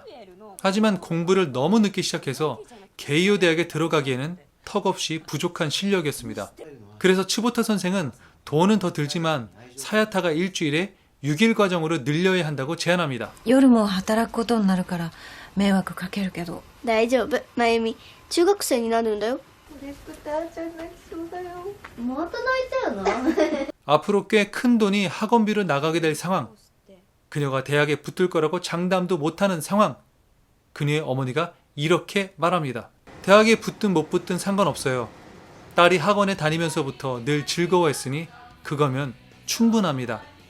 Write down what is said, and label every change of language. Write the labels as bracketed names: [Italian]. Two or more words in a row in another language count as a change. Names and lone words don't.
[Korean] 하지만 공부를 너무 늦게 시작해서 게이오 대학에 들어가기에는 턱없이 부족한 실력이었습니다. 그래서 츠보타 선생은 돈은 더 들지만 사야타가 일주일에 6일 과정으로 늘려야 한다고 제안합니다. [Japanese] 夜も働くことになるから迷惑かけるけど。大丈夫、まゆみ。中学生になるんだよ。嬉しくてあーちゃん泣きそうだよ。また泣いたよな。 [Korean] 앞으로 꽤 큰 돈이 학원비로 나가게 될 상황. 그녀가 대학에 붙을 거라고 장담도 못하는 상황. 그녀의 어머니가 이렇게 말합니다. 대학에 붙든 못 붙든 상관없어요. 딸이 학원에 다니면서부터 늘 즐거워했으니 그거면 충분합니다.